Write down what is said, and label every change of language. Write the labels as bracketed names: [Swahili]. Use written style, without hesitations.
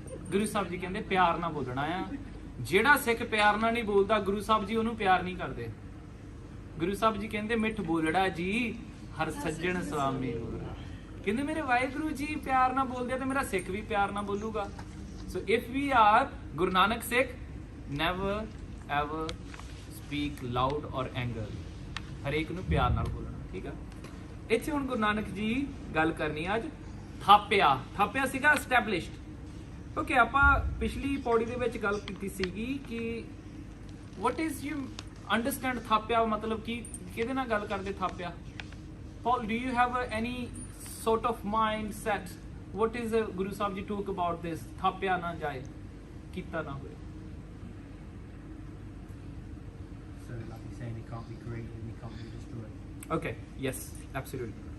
[Punjabi] ਗੁਰੂ ਸਾਹਿਬ ਜੀ ਕਹਿੰਦੇ ਪਿਆਰ ਨਾਲ ਬੋਲਣਾ ਆ. ਜਿਹੜਾ ਸਿੱਖ ਪਿਆਰ ਨਾਲ ਨਹੀਂ ਬੋਲਦਾ ਗੁਰੂ ਸਾਹਿਬ ਜੀ ਉਹਨੂੰ ਪਿਆਰ ਨਹੀਂ ਕਰਦੇ. ਗੁਰੂ ਸਾਹਿਬ ਜੀ ਕਹਿੰਦੇ ਮਿੱਠ ਬੋਲੜਾ ਜੀ ਹਰ ਸੱਜਣ ਸਲਾਮੀ. ਕਹਿੰਦੇ ਮੇਰੇ ਵਾਹਿਗੁਰੂ ਜੀ ਪਿਆਰ ਨਾਲ ਬੋਲਦੇ ਆ ਤੇ ਮੇਰਾ ਸਿੱਖ ਵੀ ਪਿਆਰ ਨਾਲ ਬੋਲੂਗਾ. [English] So if we are Guru Nanak Sikh, never ever speak loud or anger. [Punjabi] ਹਰੇਕ ਨੂੰ ਪਿਆਰ ਨਾਲ ਬੋਲਣਾ. ਠੀਕ ਆ. ਇੱਥੇ ਹੁਣ ਗੁਰੂ ਨਾਨਕ ਜੀ ਗੱਲ ਕਰਨੀ ਅੱਜ ਥਾਪਿਆ. ਥਾਪਿਆ ਸੀਗਾ established. ਓਕੇ ਆਪਾਂ ਪਿਛਲੀ ਪੌੜੀ ਦੇ ਵਿੱਚ ਗੱਲ ਕੀਤੀ ਸੀਗੀ ਕਿ [English] what is you understand [Punjabi] ਥਾਪਿਆ ਮਤਲਬ ਕੀ, ਕਿਹਦੇ ਨਾਲ ਗੱਲ ਕਰਦੇ ਥਾਪਿਆ? [English] Paul, do you have any sort of mindset? What is Guru Sahib ji talk about this? [Punjabi] Thapya na jaye, kita na hoye. [English] So like you're saying, it can't be created and it can't be destroyed. Okay, yes, absolutely.